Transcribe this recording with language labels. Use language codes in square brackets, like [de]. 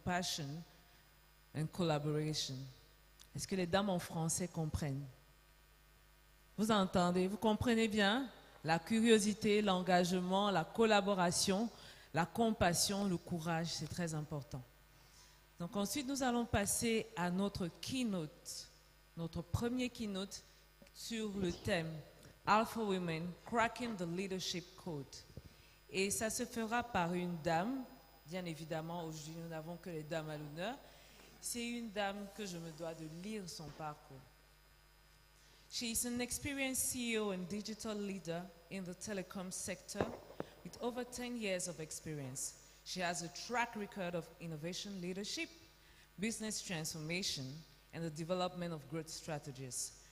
[en] compassion and collaboration. [fr] Est-ce que les dames en français comprennent? Vous entendez? Vous comprenez bien? La curiosité, l'engagement, la collaboration, la compassion, le courage, c'est très important. Donc ensuite, nous allons passer à notre keynote, notre premier keynote sur le thème [en] Alpha Women, Cracking the Leadership Code. [fr] Et ça se fera par une dame. Bien évidemment, aujourd'hui, nous n'avons que les dames à l'honneur. C'est une dame que je me dois de lire son parcours. [en] She is an experienced CEO and digital leader in the telecom sector with over 10 years of experience. She has a track record of innovation leadership, business transformation, and the development of growth strategies.